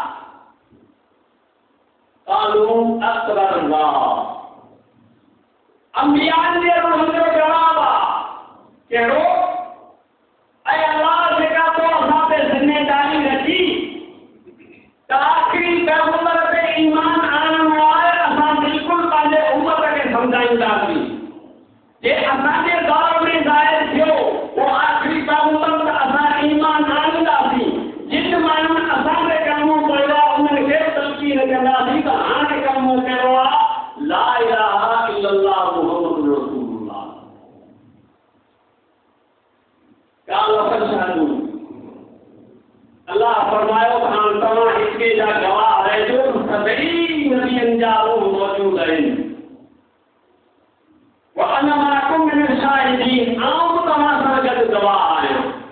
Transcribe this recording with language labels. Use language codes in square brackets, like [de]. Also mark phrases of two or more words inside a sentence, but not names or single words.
[ar] قالوا أقررنا, [sd] अंबियान जे रूह जो जवाब आहे कहिड़ो, ऐं अल्लाह जेका तो असां ते ज़िमेदारी रखी त आख़िरी पैगंबर ते ईमान आणणो आहे, असां बिल्कुलु पंहिंजे उम्मत खे सम्झाईंदासीं। जे असांजे दौर में ज़ाहिर थियो उहो आख़िरी पैगंबर त असां ईमान आणींदासीं। जिन माण्हुनि असांखे कलमो पढ़ियो आहे उन्हनि खे तलक़ीन कंदासीं त हाणे कलमो कहिड़ो आहे, [ar] لا إله إلا الله محمد رسول الله. قال فاشهدوا, [sd] अल्लाह फरमायो त हाणे तव्हां हिके जा गवाह रहिजो, सभई नबियनि जा रूह मौजूद आहिनि। [ar] وأنا معكم من الشاهدين, [sd] आउं बि तव्हां सां गॾु गवाह आहियां।